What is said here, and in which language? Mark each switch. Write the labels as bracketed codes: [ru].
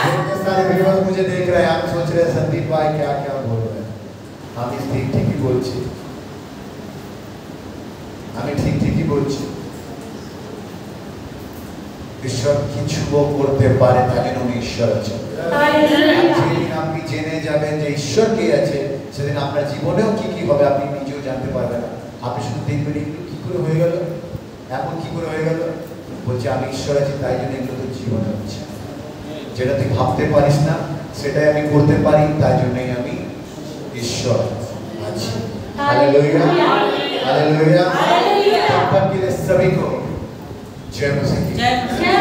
[hi] जितने सारे व्यूअर्स मुझे देख रहे हैं, आप सोच रहे हैं संदीप भाई क्या क्या बोल रहे हैं। हम इस ठीक ही बोलছি, [bn] আমি ঠিকই বলছি। ঈশ্বর কিছুও করতে পারে, তাই জন্য ঈশ্বর আছে। যেদিন আপনি জেনে যাবেন যে ঈশ্বর কে আছে, সেদিন আপনার জীবনেও কি কি হবে আপনি নিজেও জানতে পারবেন না। আপনি শুধু দেখবেন এগুলো কি করে হয়ে গেল, এমন কি করে হয়ে গেল। বলছে আমি ঈশ্বর আছি, তাই জন্য এগুলো তো জীবনে হচ্ছে। যেটা তুই ভাবতে পারিস না সেটাই আমি করতে পারি, তাই জন্যই আমি ঈশ্বর আছি। [hi] Hallelujah, hallelujah. तब तक के लिए सभी को जय मसीह की।